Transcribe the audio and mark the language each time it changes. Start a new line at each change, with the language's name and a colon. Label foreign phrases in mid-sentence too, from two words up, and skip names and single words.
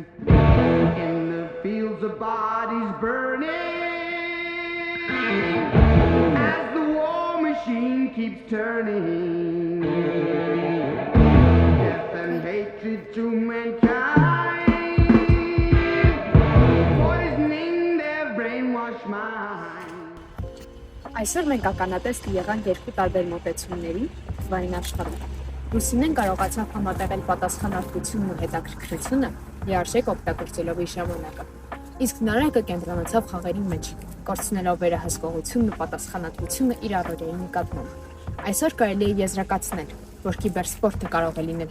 English: In the fields of bodies burning, as the war machine keeps turning, death and hatred to mankind, poisoning their brainwashed mind.
Armenian: Այսօր մենք ականատես եղանք երկու տարբեր մոտեցումների թվային աշխարհում։ Լուսինեն կարողացավ համատեղել պատասխանատվությունն ու հետաքրքրությունը լիարժեք օգտագործելով իր ժամանակը։ Իսկ Նարեկը կենտրոնացավ խաղերի մեջ, կորցնելով վերահսկողությունն ու պատասխանատվությունը իր առօրյայի նկատմամբ։ Այսօր կարելի է եզրակացնել, որ կիբերսպորտը կարող է լինել